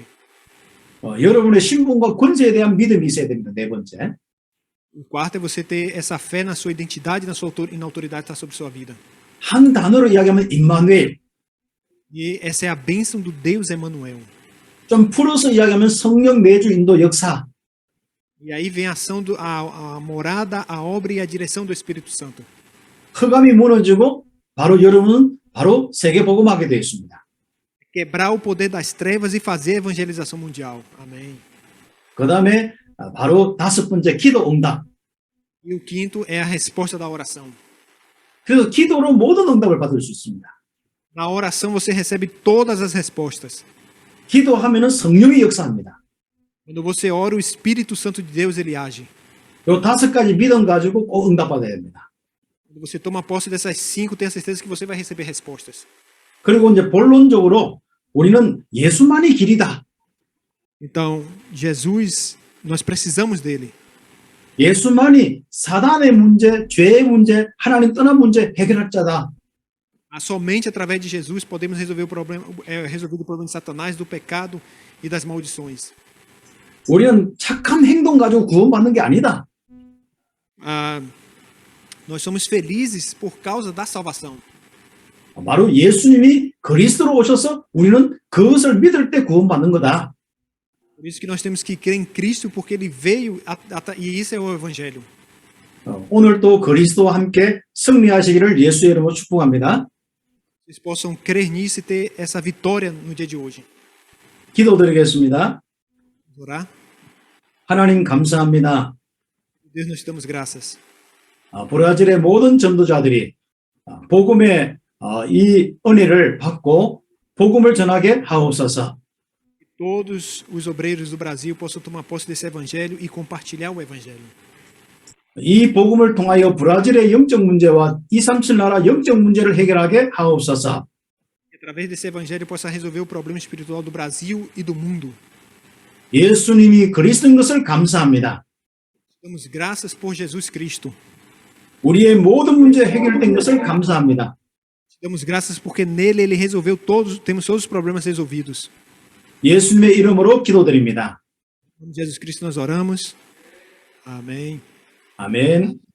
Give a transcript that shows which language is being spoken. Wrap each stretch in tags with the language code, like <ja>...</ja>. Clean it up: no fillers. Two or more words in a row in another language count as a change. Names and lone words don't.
<ko>여러분의 신분과 권세에 대한 믿음이 있어야 됩니다. 네 번째.</ko> <pt>O quarto é você ter essa fé na sua identidade e na autoridade que está sobre sua vida.</pt> <ko>한 단어로 이야기하면 임마누엘.</ko> <pt>E essa é a bênção do Deus Emmanuel.</pt> <ko>좀 풀어서 이야기하면 성령 내주 인도 역사.</ko> <pt>E aí vem a ação, a morada, a obra e a direção do Espírito Santo.</pt> <ko>흑암이 무너지고 바로 여러분은 바로 세계 복음하게 되어 있습니다.</ko> <pt>Quebrar o poder das trevas e fazer a evangelização mundial. Amém.</pt> <ko>그 다음에 바로 5번째 기도 응답.</ko> <pt>E o quinto é a resposta da oração.</pt> <ko>그래서 기도로 모든 응답을 받을 수 있습니다.</ko> <pt>Na oração você recebe todas as respostas.</pt> <ko>기도하면은 성령이 역사합니다.</ko> <pt>Quando você ora, o Espírito Santo de Deus ele age.</pt> <ko>요 5가지 믿음 가지고 꼭 응답받아야 됩니다.</ko> <pt>Quando você toma posse dessas 5, tenha certeza que você vai receber respostas.</pt> <ko>그리고 이제 본론적으로 우리는 예수만이 길이다.</ko> <pt>Então, Jesus, nós precisamos dele.</pt> <ko>예수만이 사단의 문제, 죄의 문제, 하나님 떠난 문제 해결할 자다.</ko> <pt>Somente através de Jesus podemos resolver o problema de Satanás, do pecado e das maldições.</pt> <ko>우리는 착한 행동 가지고 구원받는 게 아니다.</ko> <pt>Nós somos felizes por causa da salvação.</pt> <ko>바로 예수님이 그리스도로 오셔서 우리는 그것을 믿을 때 구원받는 거다.</ko> <pt>Por isso que nós temos que crer em Cristo, porque ele veio e isso é o evangelho.</pt> <ko>오늘도 그리스도와 함께 승리하시기를 예수의 이름으로 축복합니다.</ko> <pt>Vocês possam crer nisso e ter essa vitória no dia de hoje.</pt> <ko>기도드리겠습니다.</ko> <pt>Orar.</pt> <ko>하나님 감사합니다.</ko> <pt>Deus, nós te damos graças.</pt> <ko>브라질의 모든 전도자들이 복음의 이 은혜를 받고 복음을 전하게 하옵소서.</ko> <pt>Todos os obreiros do Brasil possam tomar posse desse evangelho e compartilhar o evangelho.</pt> <ko>이 복음을 통하여 브라질의 영적 문제와 237 나라 영적 문제를 해결하게 하옵소서.</ko> <pt>Através desse evangelho possa resolver o problema espiritual do Brasil e do mundo.</pt> <ko>예수님이 그리스도인 것을 감사합니다.</ko> <pt>Damos graças por Jesus Cristo.</pt> <ko>우리의 모든 문제 해결된 것을 감사합니다.</ko> <pt>Damos graças porque nele ele resolveu temos todos os problemas resolvidos.</pt> <ko>예수님의 이름으로 기도드립니다.</ko> <pt>Em nome de Jesus Cristo nós oramos. Amém.</pt> <ko>아멘.</ko>